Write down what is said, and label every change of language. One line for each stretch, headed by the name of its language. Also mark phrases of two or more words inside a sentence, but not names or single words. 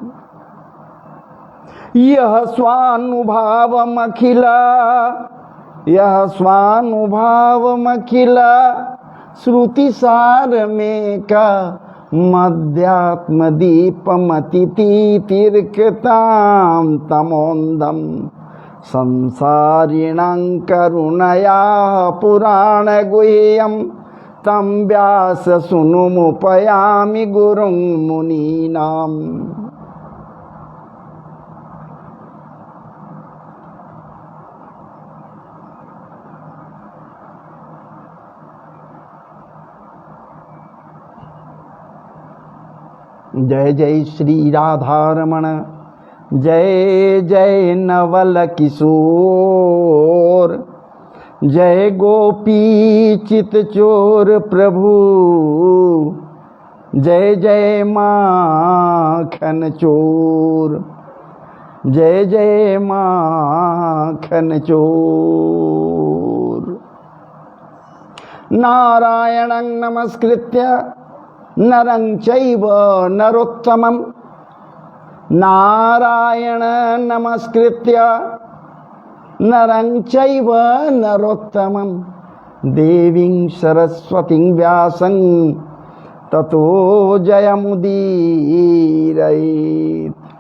Sanskrit: यः स्वानुभावमखिल श्रुतिसारमेका मध्यात्मदीपमतितीर्षतां तमोन्दं संसारिणां करुणया पुराणगुह्यं तं व्याससूनुमुपयामि गुरुं मुनीनाम्।
Hindi: जय जय श्री राधारमण, जय जय नवल किशोर, जय गोपी चित चोर प्रभु, जय जय माखन चोर, जय जय माखन चोर।
Sanskrit: नारायणं नमस्कृत्य नरं चैव नरोत्तमं, नारायण नमस्कृत्य नरं चैव नरोत्तमं, देवीं सरस्वतीं व्यासं ततो जयमुदीरयेत्।